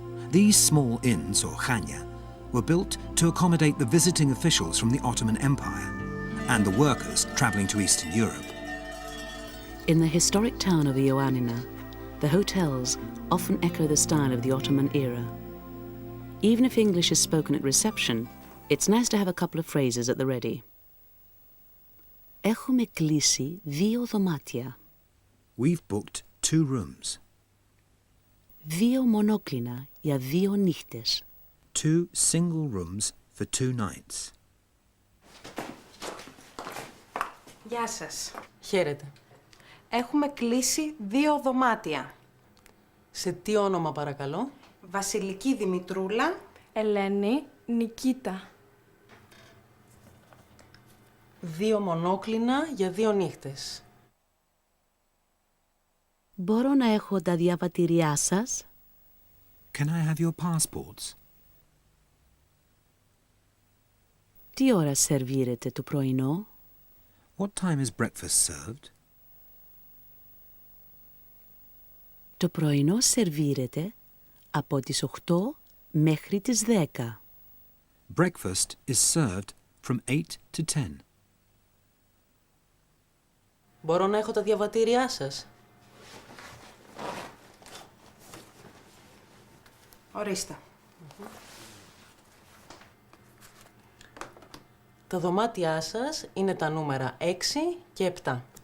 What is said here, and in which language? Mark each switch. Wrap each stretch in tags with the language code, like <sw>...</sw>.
<en>These small inns, or chania, were built to accommodate the visiting officials from the Ottoman Empire and the workers travelling to Eastern Europe. In the historic town of Ioannina, the hotels often echo the style of the Ottoman era. Even if English is spoken at reception, it's nice to have a couple of phrases at the ready.</en> <el>Έχουμε κλείσει 2 δωμάτια.</el> <en>We've booked 2 rooms.</en> <el>2 μονόκλινα για 2 νύχτες.</el> <en>2 single rooms for 2 nights.</en> <el>Γεια σας. Χαίρετε. Έχουμε κλείσει 2 δωμάτια. Σε τι όνομα παρακαλώ? Βασιλική Δημητρούλα. Ελένη Νικήτα. 2 μονόκλινα για 2 νύχτες. Μπορώ να έχω τα διαβατήριά σας?</el> <en>Can I have your passports?</en> <el>Τι ώρα σερβίρετε το πρωινό?</el> <en>What time is breakfast served?</en> <el>Το πρωινό σερβίρεται από τις 8 μέχρι τις 10.</el> <en>Breakfast is served from 8 to 10.</en> <el>Μπορώ να έχω τα διαβατήριά σας? Ορίστε. Τα δωμάτια σας είναι τα νούμερα 6 και 7.</el>